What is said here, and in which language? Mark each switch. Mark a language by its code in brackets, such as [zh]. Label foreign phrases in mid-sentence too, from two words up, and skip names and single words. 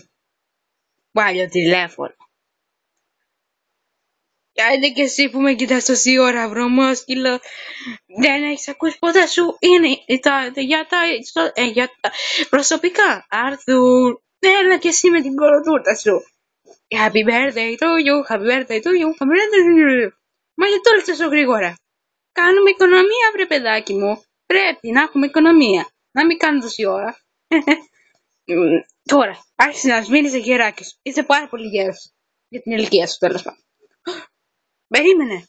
[el] Βάλει το τηλέφωνο. Άντε και εσύ που με κοιτάς τόση ώρα, βρωμόσκυλο. Δεν έχεις ακούσει ποτέ σου? Είναι για τα προσωπικά. Άρθουρ, έλα και εσύ με την κολοτούρτα σου. [en] Happy birthday to you, happy birthday to you, happy birthday to you. [el] Μα γιατί όλες τόσο γρήγορα? Κάνουμε οικονομία, βρε παιδάκι μου. Πρέπει να έχουμε οικονομία. Να μην κάνουμε τόση ώρα. Τώρα, άρχισε να σμήνεις γεράκι σου. Είσαι πάρα πολύ γέρος. Για την ηλικία σου, τέλος πάντων. Περίμενε.